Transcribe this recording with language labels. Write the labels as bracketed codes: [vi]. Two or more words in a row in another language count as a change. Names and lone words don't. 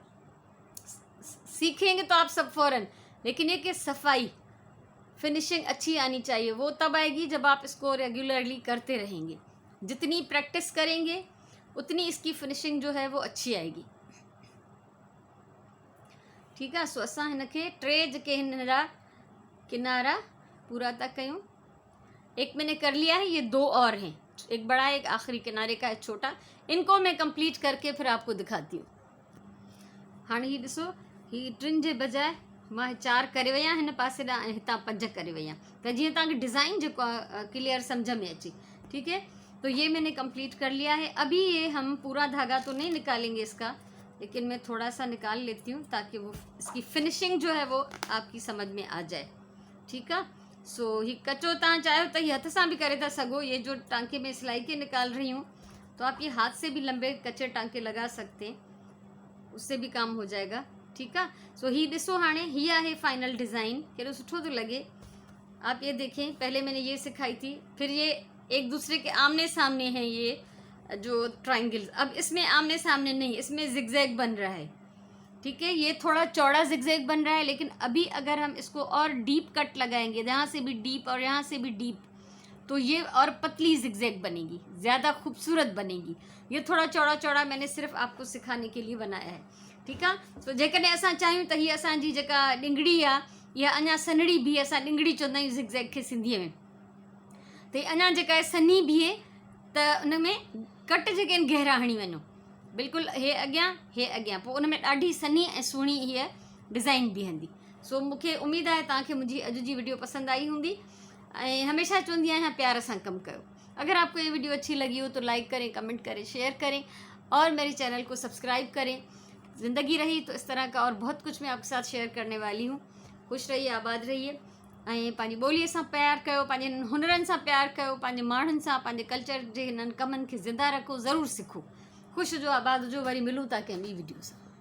[hi] सीखेंगे तो आप सब फ़ौरन, लेकिन ये कि सफाई फिनिशिंग अच्छी आनी चाहिए। वो तब आएगी जब आप इसको रेगुलरली करते रहेंगे। जितनी प्रैक्टिस करेंगे उतनी इसकी फिनिशिंग जो है वो अच्छी आएगी। ठीक है। [sd] सो असां हिनखे 3 जेके हिन जा किनारा पूरा था कयूं। [hi] एक मैंने कर लिया है, ये 2 और हैं, एक बड़ा एक आखिरी किनारे का एक छोटा। इनको मैं कंप्लीट करके फिर आपको दिखाती हूँ। [sd] हाँ, ही ॾिसो, ही 3 जे बजाय मां 4 करे वई आहियां हिन पासे ॾांहुं, ऐं हितां 5 करे वई आहियां, त जीअं तव्हांखे डिज़ाइन जेको आहे क्लियर सम्झ में अचे। [hi] ठीक है। तो ये मैंने कंप्लीट कर लिया है। अभी ये हम पूरा धागा तो नहीं निकालेंगे इसका, लेकिन मैं थोड़ा सा निकाल लेती हूँ ताकि वो इसकी फिनिशिंग जो है वो आपकी समझ में आ जाए। ठीक है। [sd] सो ही कचो तव्हां चाहियो त ही हथ सां भी करे था सघो। [hi] ये जो टांके में सिलाई के निकाल रही हूँ, तो आप ये हाथ से भी लंबे कच्चे टांके लगा सकते हैं, उससे भी काम हो जाएगा। ठीक है। [sd] सो ही ॾिसो, हाणे ही आहे फाइनल डिज़ाइन, केॾो सुठो थो लगे। [hi] आप ये देखें, पहले मैंने ये सिखाई थी, फिर ये एक दूसरे के आमने सामने हैं ये जो ट्रायंगल्स। अब इसमें आमने सामने नहीं, इसमें जिगजैग बन रहा है। ठीक है। ये थोड़ा चौड़ा जिगजैग बन रहा है, लेकिन अभी अगर हम इसको और [en] deep cut [hi] लगाएंगे, यहाँ से भी डीप और यहाँ से भी डीप, तो ये और पतली जिगजैग बनेगी, ज़्यादा खूबसूरत बनेगी। ये थोड़ा चौड़ा चौड़ा मैंने सिर्फ आपको सिखाने के लिए बनाया है। ठीक है। [sd] सो जेकॾहिं असां चाहियूं त हीअ असांजी जेका ॾिंगड़ी आहे, या अञा सनड़ी बीहे, असां ॾिंगड़ी चवंदा आहियूं जिगजैग खे सिंधीअ में, त अञा जेका आहे सनी बीहे, त उन में कट जेके आहिनि गहरा हणी वञो, बिल्कुलु हे अॻियां, पोइ उन में ॾाढी सनी ऐं सुहिणी हीअ डिज़ाइन बीहंदी। सो मूंखे उमेदु आहे तव्हांखे मुंहिंजी अॼु जी वीडियो पसंदि आई हूंदी, ऐं हमेशह चवंदी आहियां प्यार सां कमु कयो। [hi] अगर आपको ये वीडियो अच्छी लगी हो तो लाइक करें, कमेंट करें, शेयर करें और मेरे चैनल को सब्सक्राइब करें। ज़िंदगी रही तो इस तरह का और बहुत कुछ मैं आपके साथ शेयर करने वाली हूँ। खुश रहिए, आबाद रहिए, [sd] ऐं पंहिंजी ॿोलीअ सां प्यार कयो, पंहिंजे हुनरनि सां प्यार कयो, पंहिंजे माण्हुनि सां, पंहिंजे कल्चर जे हिननि कमनि खे ज़िंदा रखो, ज़रूरु सिखो। ख़ुशि जो, आबाद जो, वरी मिलूं था कंहिं ॿी वीडियो सां।